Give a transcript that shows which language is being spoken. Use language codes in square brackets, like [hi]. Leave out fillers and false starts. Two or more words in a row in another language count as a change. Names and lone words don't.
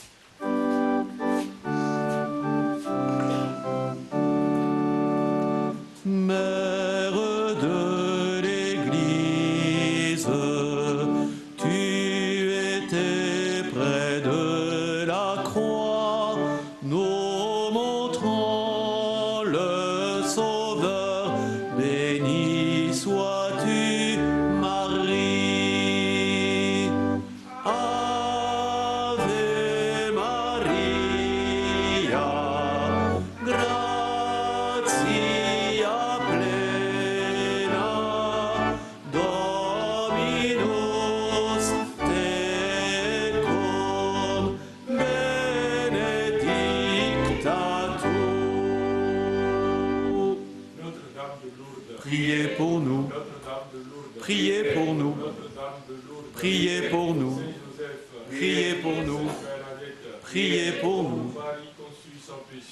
[fr] Mère de l'Église, tu étais près de la croix, nous montrons le Sauveur. Béni sois-tu, Marie. [la] Ave Maria, gratia plena, Dominus tecum, benedicta tu. [fr] Notre-Dame de Lourdes, Priez pour nous, Notre-Dame de Lourdes, priez pour nous, Notre-Dame de Lourdes, priez pour nous, Saint-Joseph, priez pour nous, Bernadette, priez pour nous, Marie conçue sans péché,